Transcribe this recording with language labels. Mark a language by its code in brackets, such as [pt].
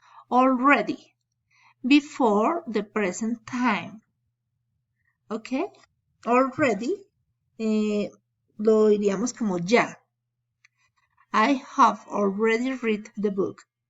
[en] Already, before the present time. ¿Ok? [es] Already, lo diríamos como ya. [en] I have already read the book.